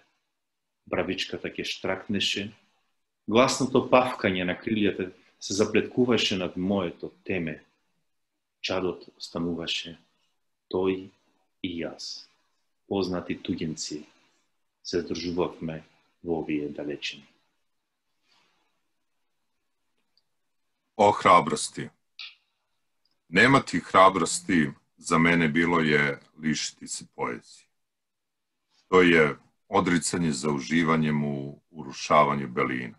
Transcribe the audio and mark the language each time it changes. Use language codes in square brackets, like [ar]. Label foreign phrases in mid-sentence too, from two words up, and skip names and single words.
[mk] Бравичката ќе штракнеше. Гласното павкање на крилјата се заплеткуваше над моето теме. Чадот остануваше тој и јас. Познати туѓенци се здружувавме во овие далечини. [sr] O hrabrosti. Nemati hrabrosti za mene bilo je lišiti se poezije. To je odricanje za uživanjem u urušavanju belina.